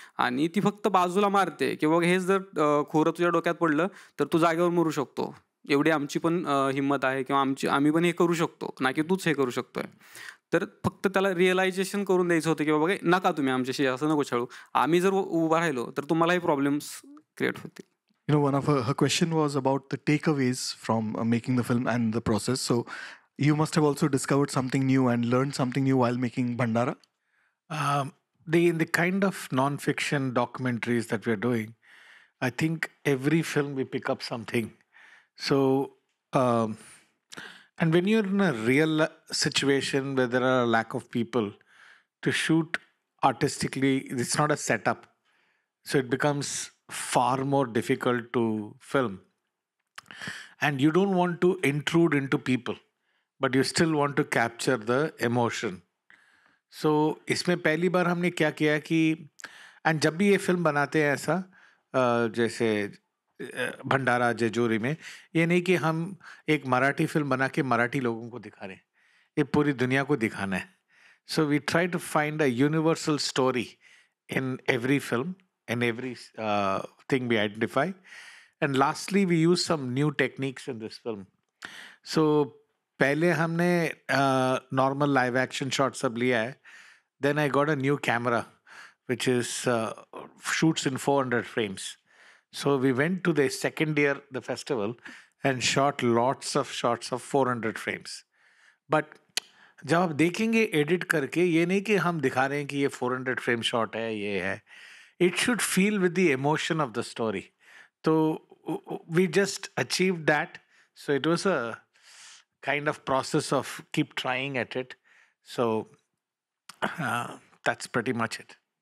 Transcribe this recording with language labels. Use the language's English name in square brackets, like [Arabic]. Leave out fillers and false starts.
[Marathi] आणि ती फक्त बाजूला मारते की बघ हेच जर खोरं तुझ्या डोक्यात पडलं तर तू जागेवर मरू शकतो, एवढी आमची पण हिंमत आहे किंवा आम्ही पण हे करू शकतो, ना की तूच हे करू शकतोय. तर फक्त त्याला रिअलायझेशन करून द्यायचं होतं की बाबा नका तुम्ही आमच्याशी असं नको छळू, आम्ही जर उभा राहिलो तर तुम्हालाही प्रॉब्लेम्स क्रिएट होतील. [English] One of her question was about the takeaways from making the film and the process. So you must have also discovered something new and learned something new while making Bhandara. The kind of non-fiction documentaries that we are doing, I think every film we pick up something. So, and when you're in a real situation where there are a lack of people to shoot artistically, it's not a setup. So it becomes far more difficult to film. And you don't want to intrude into people, but you still want to capture the emotion. [Hindi] So इसमें पहली बार हमने क्या किया कि and जब भी ये film बनाते हैं ऐसा जैसे भंडारा जेजोरी में, ये नहीं कि हम एक मराठी फिल्म बना के मराठी लोगों को दिखा रहे हैं, ये पूरी दुनिया को दिखाना है. [English] So we try to find a universal story in every film, in every thing we identify. And lastly, we use some new techniques in this film. So [Hindi] पहले हमने normal live action shots सब लिया है. [English] Then I got a new camera which is shoots in 400 frames. So we went to the second year the festival and shot lots of shots of 400 frames. [Hindi] But जब आप देखेंगे edit करके, ये नहीं कि हम दिखा रहे हैं कि ये 400 फ्रेम शॉट है, ये है. [English] It should feel with the emotion of the story. So we just achieved that. So it was a kind of process of keep trying at it. So that's pretty much it.